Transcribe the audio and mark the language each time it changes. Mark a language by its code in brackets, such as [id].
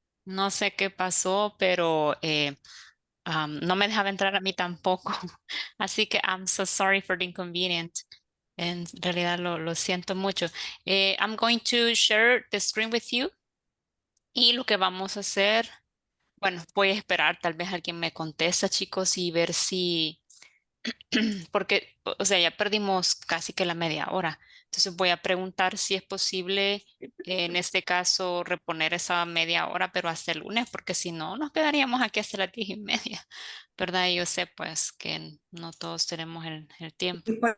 [es] No sé qué pasó, pero no me dejaba entrar a mí tampoco. Así que [en] I'm so sorry for the inconvenience. [es] En realidad lo siento mucho. [en] I'm going to share the screen with you. [es] Y lo que vamos a hacer, bueno, voy a esperar, tal vez alguien me contesta, chicos, y ver si, porque, o sea, ya perdimos casi que la media hora. Entonces voy a preguntar si es posible, en este caso, reponer esa media hora, pero hasta el lunes, porque si no, nos quedaríamos aquí hasta las 10:30, ¿verdad? Y yo sé, pues, que no todos tenemos el tiempo.